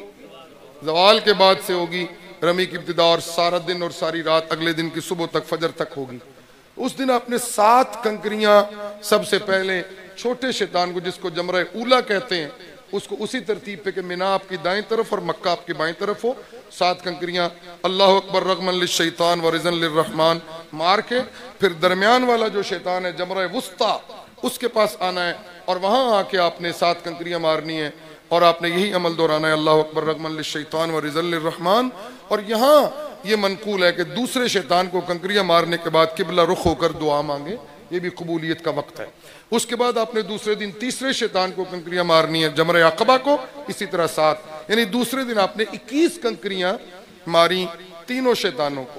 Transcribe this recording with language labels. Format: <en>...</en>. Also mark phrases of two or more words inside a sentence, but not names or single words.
<ur>زوال کے بعد سے ہوگی رمی کی ابتدا, اور سارا دن اور ساری رات اگلے دن کی صبح تک فجر تک ہوگی. اس دن آپ نے 7 کنکریاں سب سے پہلے چھوٹے شیطان کو جس کو جمرہ اولا کہتے ہیں اس کو اسی ترتیب پہ کہ منا آپ کی دائیں طرف اور مکہ آپ کی بائیں طرف ہو 7 کنکریاں</ur> <ar>اللہ اکبر رغمن للشیطان ورزن للرحمن</ar> <ur>مار کے پھر درمیان والا جو شیطان ہے جمرہ وسطی اس کے پاس آنا ہے اور وہاں آ کے آپ نے 7 کنکریاں مارنی ہیں اور آپ نے یہی عمل دہرانا ہے</ur> <ar>اللہ اکبر رغمن للشیطان ورزن للرحمن.</ar> <ur>اور یہاں یہ منقول ہے کہ دوسرے شیطان کو کنکریاں مارنے کے بعد قبلہ رخ ہو کر دعا مانگے, یہ بھی قبولیت کا وقت ہے. اس کے بعد آپ نے دوسرے دن تیسرے شیطان کو کنکریاں مارنی ہے جمرہ عقبہ کو, اسی طرح 7 یعنی دوسرے دن آپ نے 21 کنکریاں ماری تینوں شیطانوں کو.</ur>